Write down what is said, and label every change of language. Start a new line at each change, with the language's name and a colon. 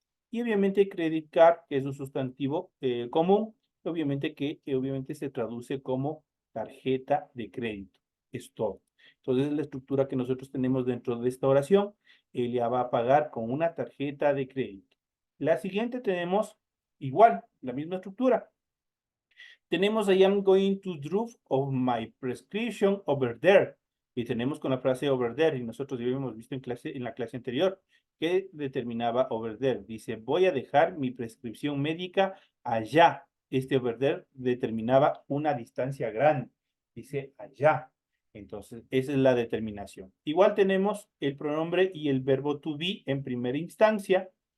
Spanish: Y obviamente credit card, que es un sustantivo común, obviamente que obviamente se traduce como tarjeta de crédito. Es todo. Entonces es la estructura que nosotros tenemos dentro de esta oración. Ella va a pagar con una tarjeta de crédito. La siguiente tenemos igual, la misma estructura. Tenemos
English: I am going to drop of my prescription over there.
Spanish: Y tenemos con la frase over there, y nosotros ya habíamos visto en la clase anterior, que determinaba over there. Dice, voy a dejar mi prescripción médica allá. Este over there determinaba una distancia grande. Dice allá. Entonces, esa es la determinación. Igual tenemos el pronombre y el verbo to be en primera instancia.